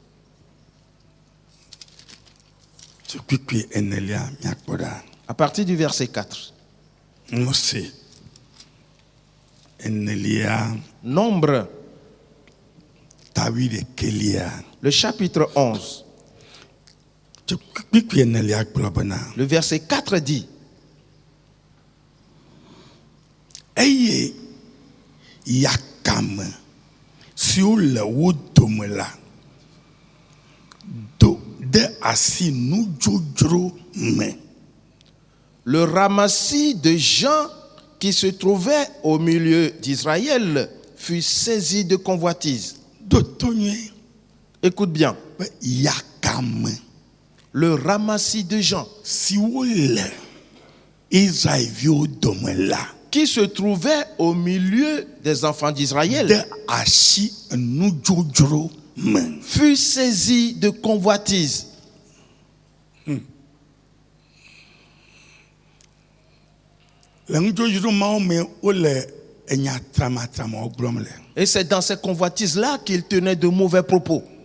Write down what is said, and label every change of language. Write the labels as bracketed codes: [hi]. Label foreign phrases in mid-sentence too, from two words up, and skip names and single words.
[fr] À partir du verset 4. Nombre, le chapitre 11. Le verset 4 dit: [ee] Eye yakam si o le wo dome la do de asi nu dzodzro me. [fr] Le ramassis de gens qui se trouvaient au milieu d'Israël fut saisi de convoitise. Écoute bien. Yakam. Le ramassis de gens [ee] si o le Israël dome la [fr] qui se trouvaient au milieu des enfants d'Israël [ee] de asi nu dzodzro me [fr] fut saisi de convoitise. Et c'est dans ces convoitises-là qu'il tenait de mauvais propos.